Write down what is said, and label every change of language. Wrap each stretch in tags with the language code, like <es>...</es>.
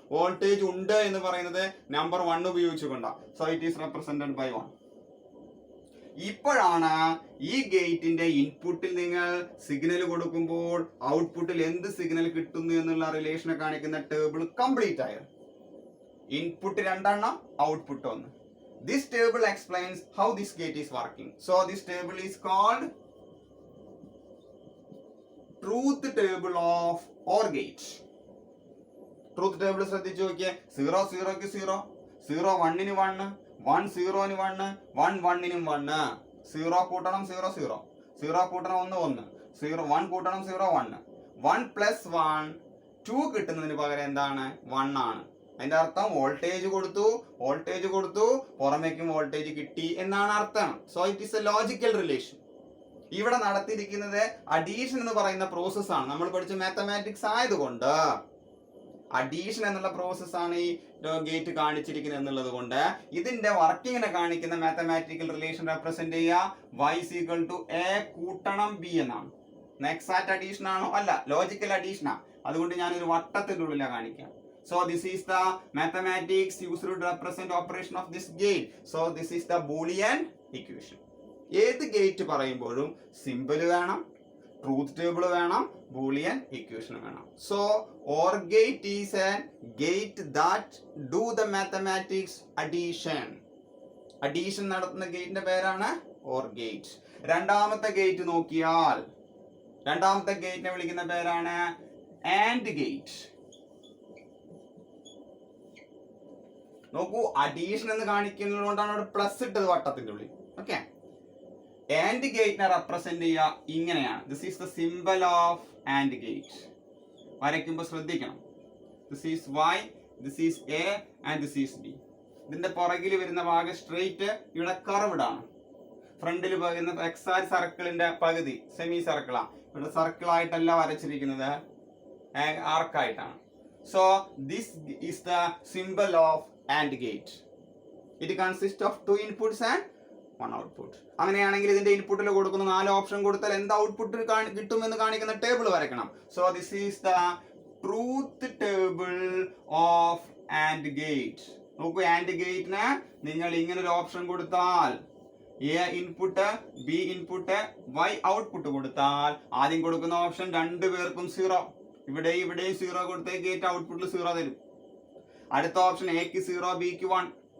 <ml>Voltage ഉണ്ട് എന്ന് പറയുന്നത് നമ്പർ 1 ഉപയോഗിച്ചുകൊണ്ടാണ്.</ml> <en>so it is represented by</en> <ml>1. ഇപ്പോഴാണ് ഈ ഗേറ്റിന്റെ ഇൻപുട്ടിൽ നിങ്ങൾ സിഗ്നൽ കൊടുക്കുമ്പോൾ ഔട്ട്പുട്ടിൽ എന്ത് സിഗ്നൽ കിട്ടുന്നു എന്നുള്ള റിലേഷനെ കാണിക്കുന്ന ടേബിൾ കംപ്ലീറ്റ് ആയത്. Input 2 output 1.</ml> <en>This table explains how this gate is working. So this table is called truth table of OR gate.</en> <ml>Truth table ശ്രദ്ധിച്ചു നോക്കിയേ. 0 0ക്ക് 0, 0 1ന് 1, 1 0ന് 1, 1 1നും 1. 0 കൂട്ടണം 0 0, 0 കൂട്ടണം 1 1, 0 1 കൂട്ടണം 0 1. 1 + 1 2 കിട്ടുന്നതിന് പകരം എന്താണ് 1 ആണ്. അതിന്റെ അർത്ഥം വോൾട്ടേജ് കൊടുത്തു പുറമേക്കും വോൾട്ടേജ് കിട്ടി എന്നാണ് അർത്ഥം.</ml> <en>So it is a logical relation.</en> <ml>ഇവിടെ നടത്തിയിരിക്കുന്നത് അഡീഷൻ എന്ന് പറയുന്ന പ്രോസസ് ആണ്. നമ്മൾ പഠിച്ച മാത്തമാറ്റിക്സ് ആയതുകൊണ്ട് അഡീഷൻ എന്നുള്ള പ്രോസസ് ആണ് ഈ ഗേറ്റ് കാണിച്ചിരിക്കുന്നത് എന്നുള്ളത് കൊണ്ട് ഇതിന്റെ വർക്കിങ്ങിനെ കാണിക്കുന്ന മാത്തമാറ്റിക്കൽ റിലേഷൻ റെപ്രസെന്റ് ചെയ്യുക y = a കൂട്ടണം b എന്നാണ്. എക്സാക്ട് അഡീഷൻ ആണോ? അല്ല, ലോജിക്കൽ അഡീഷനാ. അതുകൊണ്ട് ഞാനൊരു വട്ടത്തിന്റെ ഉള്ളിലാണ് കാണിക്കാം.</ml> <en>So this is the mathematics used to represent operation of this gate. So this is the Boolean equation.</en> <ml>ഏത് ഗേറ്റ് പറയുമ്പോഴും സിമ്പിൾ വേണം, ട്രൂത്ത് ടേബിൾ വേണം, ബൂളിയൻ ഇക്വേഷൻ വേണം.</ml> <en>So OR gate is a gate that do the mathematics addition.</en> <ml>Addition നടത്തുന്ന ഗേറ്റിന്റെ പേരാണ് OR gate. രണ്ടാമത്തെ gate നോക്കിയാൽ രണ്ടാമത്തെ ഗേറ്റിനെ വിളിക്കുന്ന പേരാണ് AND gate. നോക്കൂ, അഡീഷൻ എന്ന് കാണിക്കുന്നതുകൊണ്ടാണ് അവിടെ പ്ലസ് ഇട്ടത് വട്ടത്തിന്റെ ഉള്ളിൽ. ഓക്കെ, ആൻഡ് ഗേറ്റിനെ റെപ്രസെന്റ് ചെയ്യുക ഇങ്ങനെയാണ്.</ml> <en>This is the symbol of and gate.</en> <ml>വരയ്ക്കുമ്പോൾ ശ്രദ്ധിക്കണം.</ml> <en>This is y, this is a and this is b.</en> <ml>ഇതിന്റെ പുറകിൽ വരുന്ന ഭാഗം സ്ട്രെയിറ്റ്, ഇവിടെ കർവ്ഡ് ആണ്. ഫ്രണ്ടിൽ വരുന്ന എക്സാർ സർക്കിളിന്റെ പകുതി സെമി സർക്കിളാണ്. ഇവിടെ സർക്കിൾ ആയിട്ടല്ല വരച്ചിരിക്കുന്നത്, ആർക്കായിട്ടാണ്.</ml> <en>So this is the symbol of AND gate. It consists of 2 inputs and 1 output.</en> <ml>അങ്ങനെയാണെങ്കിൽ ഇതിന്റെ ഇൻപുട്ടിൽ കൊടുക്കുന്ന 4 ഓപ്ഷൻ കൊടുത്താൽ എന്ത് ഔട്ട്പുട്ട് കിട്ടുമെന്ന് കാണിക്കുന്ന ടേബിൾ വരയ്ക്കണം.</ml> <en>So this is the truth table of AND gate.</en> <ml>നോക്കൂ, AND ഗേറ്റിന് നിങ്ങൾ ഇങ്ങനെ ഒരു ഓപ്ഷൻ കൊടുത്താൽ A input, B input, Y output കൊടുത്താൽ ആദ്യം കൊടുക്കുന്ന ഓപ്ഷൻ രണ്ടു പേർക്കും 0. ഇവിടെയും 0 കൊടുത്തേ ഗേറ്റ് ഔട്ട്പുട്ടിൽ 0 തരും. അടുത്ത ഓപ്ഷൻ എക്ക് 0 ബിക്ക് 1.</ml>